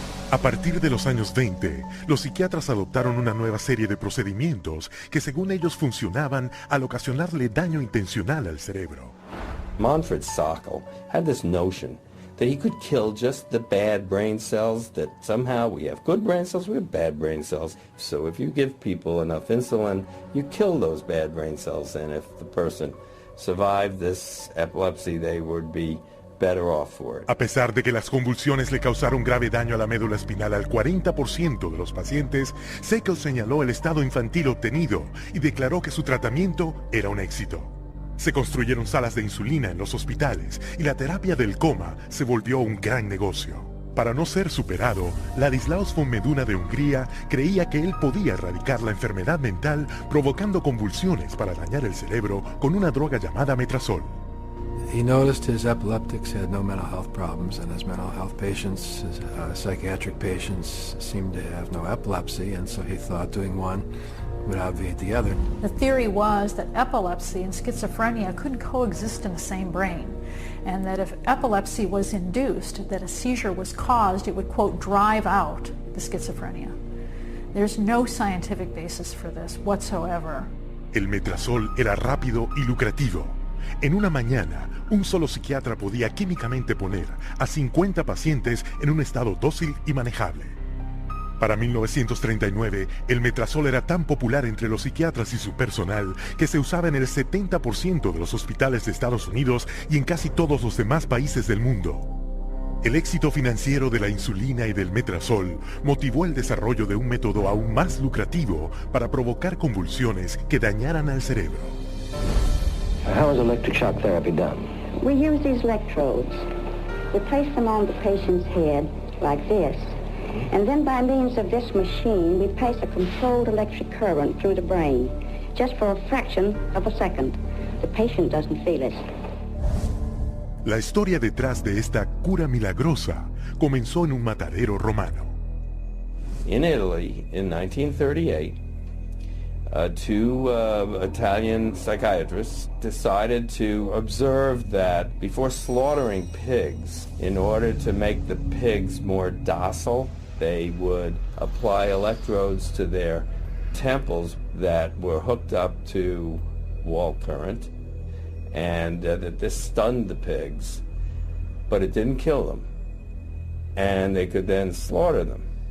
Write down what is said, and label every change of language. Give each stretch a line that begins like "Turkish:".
Spanish: A partir de los años 20, los psiquiatras adoptaron una nueva serie de procedimientos que según ellos funcionaban al ocasionarle daño intencional al cerebro.
English: Manfred Sokal had this notion that he could kill just the bad brain cells, that somehow we have good brain cells, we have bad brain cells. So if you give people enough insulin, you kill those bad brain cells, and if the person survived this epilepsy, they would be better off for it.
Spanish: A pesar de que las convulsiones le causaron grave daño a la médula espinal al 40% de los pacientes, Sokal señaló el estado infantil obtenido y declaró que su tratamiento era un éxito. Se construyeron salas de insulina en los hospitales y la terapia del coma se volvió un gran negocio. Para no ser superado, Ladislaus von Meduna de Hungría creía que él podía erradicar la enfermedad mental provocando convulsiones para dañar el cerebro con una droga llamada metrazol.
English: He noticed his epileptics had no mental health problems, and his mental health patients, his psychiatric patients, seemed to have no epilepsy, and so he thought doing one would obviate the other. The theory was that epilepsy and schizophrenia couldn't coexist in the same brain, and that if epilepsy was induced, that a seizure was caused, it would, quote, drive out the schizophrenia. There's no scientific basis for this whatsoever.
Spanish: El metrazol era rápido y lucrativo. En una mañana, un solo psiquiatra podía químicamente poner a 50 pacientes en un estado dócil y manejable. Para 1939, el metrazol era tan popular entre los psiquiatras y su personal que se usaba en el 70% de los hospitales de Estados Unidos y en casi todos los demás países del mundo. El éxito financiero de la insulina y del metrazol motivó el desarrollo de un método aún más lucrativo para provocar convulsiones que dañaran al cerebro.
English: How is electric shock therapy done? We use these electrodes. We place them on the patient's head like this. And then by means of this machine, we pass a controlled electric current through the brain, just for a fraction of a second. The patient doesn't feel it.
Spanish: La historia detrás de esta cura milagrosa comenzó en un matadero romano.
English: In Italy, in 1938, two Italian psychiatrists decided to observe that before slaughtering pigs, in order to make the pigs more docile, they would apply electrodes to their temples that were hooked up to wall current, and that this stunned the pigs, but it didn't kill them, and they could then slaughter them.